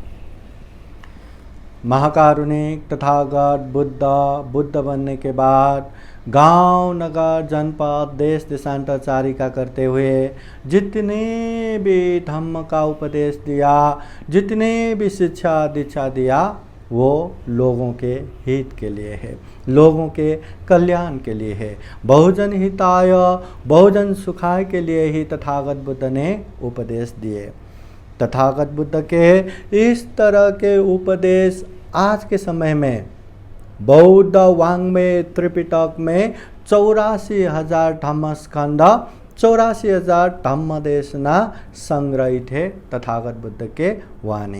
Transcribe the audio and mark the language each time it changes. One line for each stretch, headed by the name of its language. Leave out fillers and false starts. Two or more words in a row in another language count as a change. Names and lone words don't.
Hindi: महाकारुणिक तथागत बुद्ध बनने के बाद गांव, नगर, जनपद, देश देशांतरचारिका करते हुए जितने भी धम्म का उपदेश दिया, जितने भी शिक्षा दीक्षा दिया, वो लोगों के हित के लिए है, लोगों के कल्याण के लिए है।
Pali: बहुजन हिताय बहुजन सुखाय
Hindi: के लिए ही तथागत बुद्ध ने उपदेश दिए। तथागत बुद्ध के इस तरह के उपदेश आज के समय में बौद्ध वाङ्मय त्रिपिटक में 84,000 धम्मस्कंध, 84,000 धम्म देशना संग्रहित है तथागत बुद्ध के वाणी।